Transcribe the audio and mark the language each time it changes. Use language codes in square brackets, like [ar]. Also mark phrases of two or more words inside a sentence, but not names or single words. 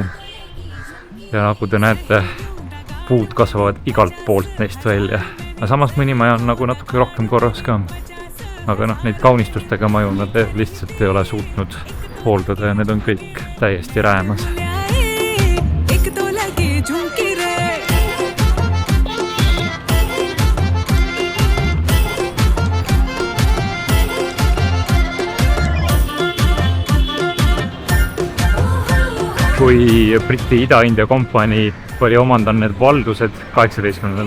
[et] Ja nagu te näete, puud kasvavad igalt poolt neist välja. Aga samas mõni maja on nagu natuke rohkem korras ka. Aga neid kaunistustega maju nad lihtsalt ei ole suutnud hooldada ja need on kõik täiesti räämas. [hi] की झुमकी रे [et] kui Briti Ida-India kompanii oli omandanud need valdused 18.